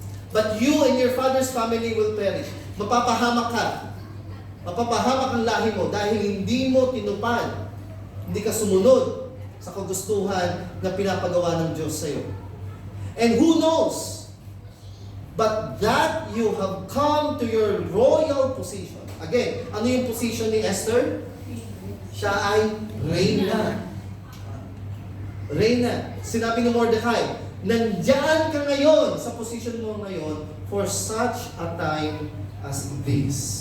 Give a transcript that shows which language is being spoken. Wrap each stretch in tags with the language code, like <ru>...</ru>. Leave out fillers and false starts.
<en>But you and your father's family will perish.</en> <tl>Mapapahamak ka. Mapapahamak ang lahi mo dahil hindi mo tinupad Hindi ka sumunod sa kagustuhan na pinapagawa ng Diyos sa'yo.</tl> <en>And who knows, but that you have come to your royal position.</en> <tl>Again, ano yung position ni Esther? Siya ay reyna. Reyna. Sinabi ni Mordecai, nandiyan ka ngayon sa position mo ngayon</tl> <en>for such a time as this.</en>